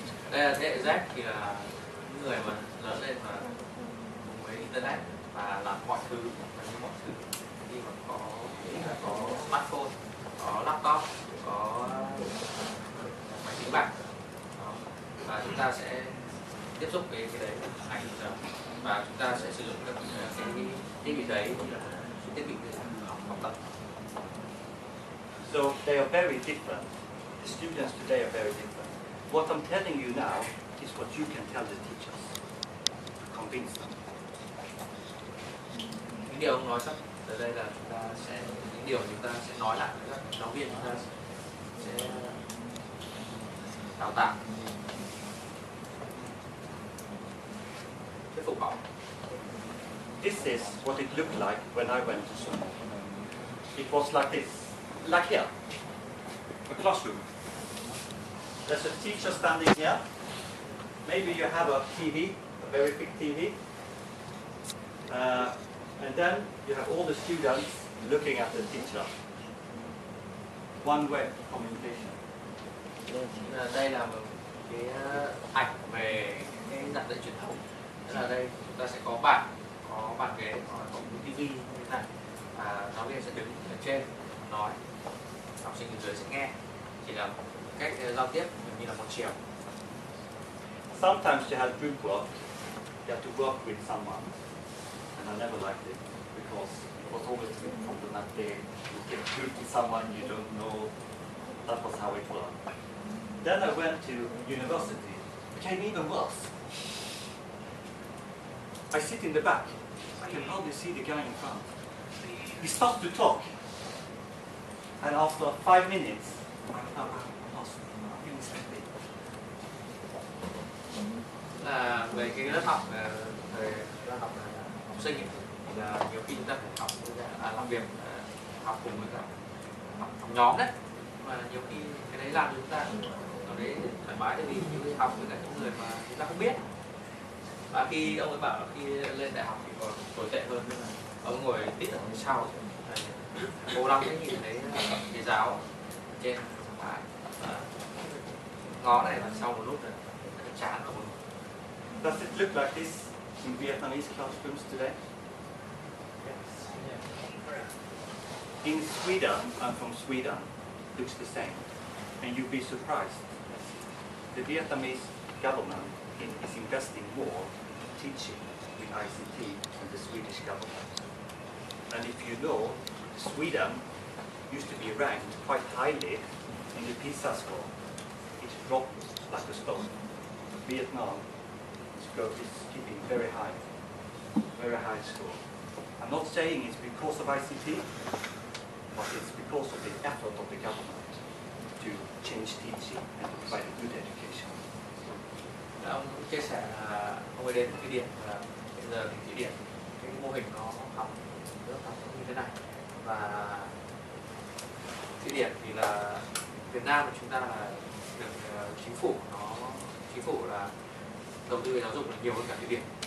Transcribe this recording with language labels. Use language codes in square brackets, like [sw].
[vi] Đây là thế hệ Z thì là những người mà lớn lên mà cùng với internet và làm mọi thứ, như mọi thứ, khi mà có smartphone, có laptop, có máy tính bảng. Đó. Và chúng ta sẽ tiếp xúc với cái đấy ảnh hưởng và chúng ta sẽ sử dụng các cái thiết bị đấy như là thiết bị để học tập. [en] So they are very different. The students today are very different. What I'm telling you now is what you can tell the teachers to convince them. [vi] Những điều ông nói sắp tới đây là chúng ta sẽ những điều chúng ta sẽ nói lại với các giáo viên, chúng ta sẽ đào tạo thuyết phục họ. [en] This is what it looked like when I went to school. It was like this, like here, a classroom. There's a teacher standing here. Maybe you have a TV, a very big TV. And then you have all the students looking at the teacher. One way communication. [vi] Đây là một cái ảnh về cái dạng dạy truyền thống. Tức là đây chúng ta sẽ có bàn ghế, có một TV như thế này, và giáo viên sẽ đứng ở trên nói, học sinh ở dưới sẽ nghe. Chỉ là cách giao tiếp như là một chiều. [en] Sometimes you have group work. You have to work with someone, and I never liked it because it was always problematic. You get group with someone you don't know. That was how it worked. Then I went to university. It became even worse. I sit in the back. I can hardly see the guy in front. He starts to talk, and after 5 minutes, I'm lost. I feel something. [vi] Là về cái lớp học về lớp học sinh ấy, thì là nhiều khi chúng ta phải học làm việc học cùng với cả học nhóm đấy, mà nhiều khi cái đấy làm cho chúng ta ở đấy thoải mái, tại vì như học với cả những người mà chúng ta không biết. Và khi ông ấy bảo là khi lên đại học thì còn tồi tệ hơn, nên là ông ngồi tít ở phía sau, cố lắm mới nhìn thấy thầy giáo ở trên phải ngó này là sau một lúc rồi chán rồi. [en] Does it look like this in Vietnamese classrooms today? In Sweden, I'm from Sweden, looks the same. And you'll be surprised. The Vietnamese government is investing more in teaching with ICT than the Swedish government. And if you know, Sweden used to be ranked quite highly in the PISA score. It dropped like a stone. Vietnam is keeping very high score. I'm not saying it's because of ICT, but it's because of the effort of the government to change teaching and to provide a good education. [vi] Ông chia sẻ là ông ấy đến Thụy Điển, và bây giờ thì Thụy Điển cái mô hình nó học lớp học như thế này, và Thụy Điển thì là Việt Nam của chúng ta là được chính phủ là đầu tư về giáo dục là nhiều hơn cả Thụy Điển.